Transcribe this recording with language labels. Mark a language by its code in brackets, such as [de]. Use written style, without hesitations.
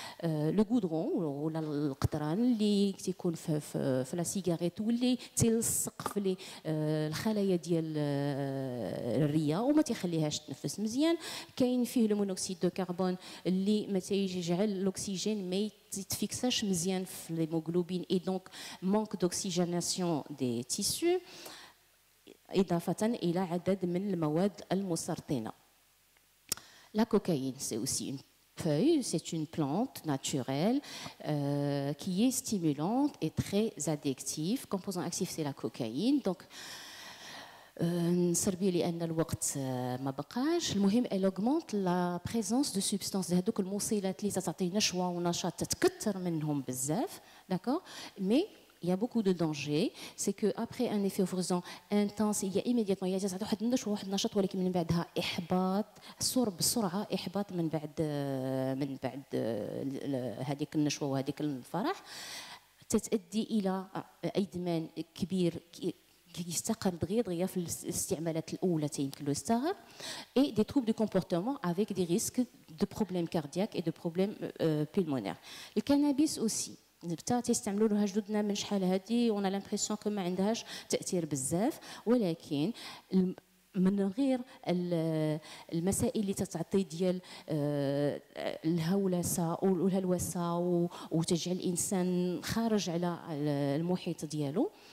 [ar] لو غودرون ولا القطران اللي تيكون في لا سيجاريت واللي تيلصق في الخلايا ديال الرئه وما تيخليهاش تنفس مزيان، كاين فيه لو مونوكسيد دو كربون اللي ما تيجعل الاكسجين ما يتفيكساش مزيان في [fr] l'hémoglobine et donc manque d'oxygénation des tissus [ar] إضافة إلى عدد من المواد المسرطنة. [fr] La cocaïne, c'est aussi une feuille, c'est une plante naturelle qui est stimulante et très addictive. Composant actif, c'est la cocaïne. [ar] Donc, نسربي لان الوقت ما بقاش. المهم [fr] elle augmente la présence de substances، [ar] هذوك الموصلات اللي تعطي نشوه ونشاط تتكثر منهم بزاف، d'accord. [fr] Mais il y a beaucoup de dangers, c'est que après un effet euphorisant intense il y a immédiatement [ar] تعطي واحد النشوه واحد النشاط، ولكن من بعدها احباط بسرعه، احباط من بعد هذيك النشوه وهذيك الفرح. تتؤدي الى ادمان كبير يستقر دغيا في الاستعمالات الاولى تيمكن له يستغرب [fr] et des troubles de comportement avec des risques de problèmes cardiaques et de problèmes pulmonaires. [ar] الكنابيس aussi نبتا تيستعملوا لها جدودنا من شحال هادي وانا لامبريسيون كو ما عندهاش تاثير بزاف، ولكن من غير المسائل اللي تتعطي ديال الهولسه والهلوسه وتجعل الانسان خارج على المحيط ديالو،